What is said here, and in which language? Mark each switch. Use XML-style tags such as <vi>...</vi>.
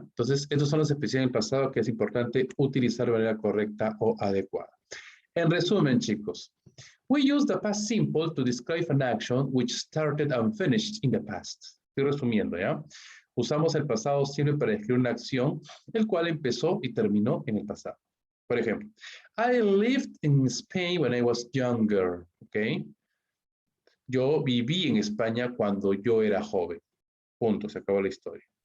<es>Entonces, estas son las expresiones del pasado que es importante utilizar de manera correcta o adecuada. En resumen, chicos,</es> <en>we use the past simple to describe an action which started and finished in the past.</en> <es>Estoy resumiendo, ¿ya? Usamos el pasado simple para describir una acción, el cual empezó y terminó en el pasado. Por ejemplo,</es> <en>I lived in Spain when I was younger, ¿ok?</en> <es>Yo viví en España cuando yo era joven. Punto, se acabó la historia.</es>